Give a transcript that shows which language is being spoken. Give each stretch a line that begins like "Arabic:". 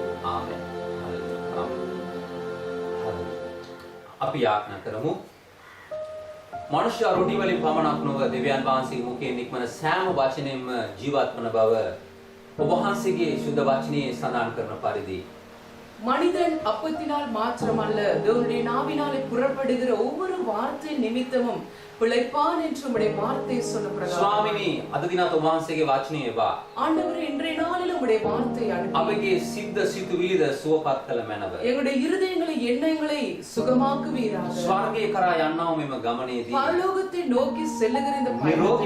Sinhala: ආමෙන් අපි යාඥා කරමු මනුෂ්‍ය රොටි වලින් පමණක් නොව දෙවියන් වහන්සේගේ මුඛයෙන් නික්මන සෑම වචනයෙන්ම ජීවත් වන බව ඔබ වහන්සේගේ සුද්ධ වචනේ සඳහන් කරන පරිදි
Tamil: மனிதன் அப்பத்தினால் மாத்திரமல்ல தேவனுடைய நாவினாலே புறப்படுகிற ஒவ்வொரு வார்த்தை நிமித்தமும் பிழைப்பான் என்று உம்முடைய வார்த்தை சொன்ன பிரகாரம்
Sinhala: ස්වාමිනී අද දිනත් ඔබ වහන්සේගේ වචනේ ඒවා
Tamil: ஆண்டவரே இன்றைய நாளில் உம்முடைய வார்த்தை அனுப்பி
Sinhala: අපගේ සිද්ද සිතුවිලිද සුවපත් කළ මැනව
Tamil: எங்களுடைய இருதயங்களை எண்ணங்களை சுகமாக்குவீராக
Sinhala: ස්වර්ගයේ කරා යන්නව මෙම ගමනේදී
Tamil: பரலோகத்தை நோக்கி செல்லுகிற இந்த பயணத்தில்